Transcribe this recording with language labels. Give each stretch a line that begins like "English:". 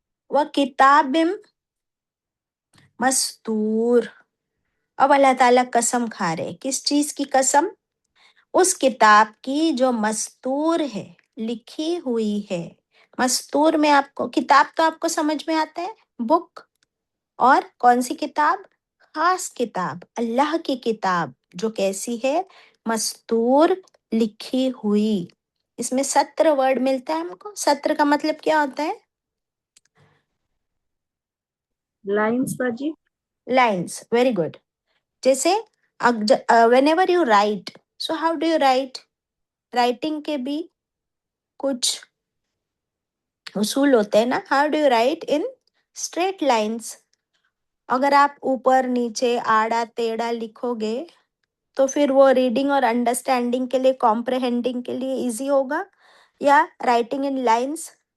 Arabic: وَكِتَابٍ مَسْطُورٍ۔
Urdu: اب اللہ تعالیٰ قسم کھا رہے، کس چیز کی قسم؟ اس کتاب کی جو مستور ہے، لکھی ہوئی ہے۔ مستور میں آپ کو کتاب تو آپ کو سمجھ میں آتا ہے، بک، اور کون سی کتاب؟ خاص کتاب، اللہ کی کتاب، جو کیسی ہے؟ مستور، لکھی ہوئی۔ اس میں سطر ورڈ ملتا ہے ہم کو۔ سطر کا مطلب کیا ہوتا ہے؟ لائنس باجی۔
English: Lines, very good. جیسے whenever you write, so how do you write?
Urdu: Writing کے بھی کچھ اصول ہوتے ہیں نا۔
English: How do you write? In straight lines.
Urdu: اگر آپ اوپر نیچے آڑا تیڑا لکھو گے تو پھر وہ ریڈنگ اور انڈرسٹینڈنگ کے لیے، کمپریہینڈنگ کے لیے ایزی ہوگا، یا رائٹنگ ان لائنس؟